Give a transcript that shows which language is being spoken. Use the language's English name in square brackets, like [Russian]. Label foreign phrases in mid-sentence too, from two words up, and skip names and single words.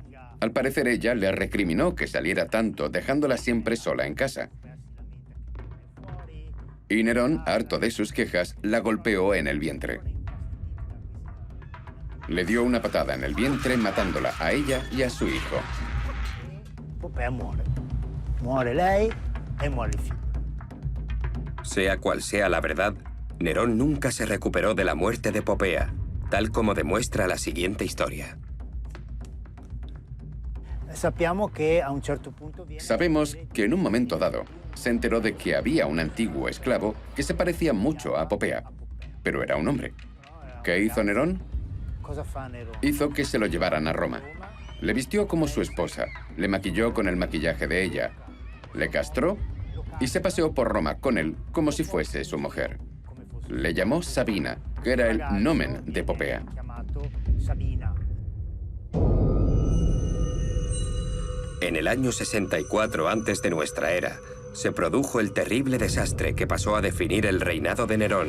[Spanish] Al parecer ella le recriminó que saliera tanto, dejándola siempre sola en casa. Y Nerón, harto de sus quejas, la golpeó en el vientre. Le dio una patada en el vientre, matándola a ella y a su hijo. [Italian] Popea muore. Muore lei e muore il figlio. [Spanish] Sea cual sea la verdad, Nerón nunca se recuperó de la muerte de Popea, tal como demuestra la siguiente historia. [Italian] Sappiamo che a un certo punto [Spanish] Sabemos que en un momento dado se enteró de que había un antiguo esclavo que se parecía mucho a Popea, pero era un hombre. ¿Qué hizo Nerón? [Italian] Cosa fa Nerone? [Spanish] Hizo que se lo llevaran a Roma. Le vistió como su esposa, le maquilló con el maquillaje de ella, le castró y se paseó por Roma con él como si fuese su mujer. Le llamó Sabina, que era el nomen de Popea. En el año 64 antes de nuestra era, se produjo el terrible desastre que pasó a definir el reinado de Nerón.